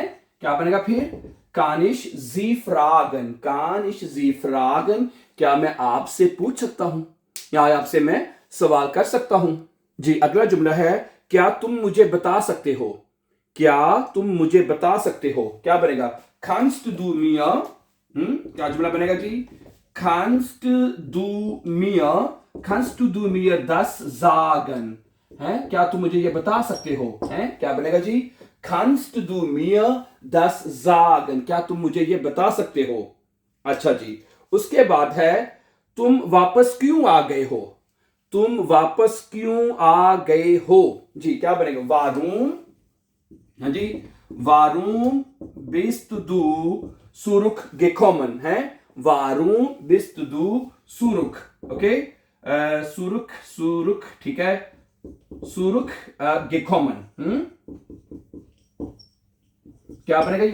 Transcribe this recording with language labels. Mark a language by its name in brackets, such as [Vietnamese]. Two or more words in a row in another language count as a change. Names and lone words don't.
[Hindi] क्या बनेगा फिर? [German] Kann ich Sie fragen, Kann ich Sie fragen, [Hindi] क्या मैं आपसे पूछ सकता हूं या आपसे मैं सवाल कर सकता हूं? जी, अगला जुमला है, क्या तुम मुझे बता सकते हो? क्या तुम मुझे बता सकते हो? क्या बनेगा? [German] kannst du mir, [Hindi] क्या जुमला बनेगा जी? [German] kannst du mir das sagen [Hindi] है, क्या तुम मुझे ये बता सकते हो? है, क्या बनेगा जी? [German] kannst du mir das sagen, [Hindi] क्या तुम मुझे ये बता सकते हो? अच्छा जी, उसके बाद है, तुम वापस क्यों आ गए हो? तुम वापस क्यों आ गए हो? जी, क्या बनेगा? [German] Warum, [Hindi] हाँ जी, [German] Warum bist du zurück gekommen है, Warum bist du zurück, ओके, zurück zurück, [Hindi] ठीक है, [German] zurück gekommen, [Hindi] क्या बनेगा?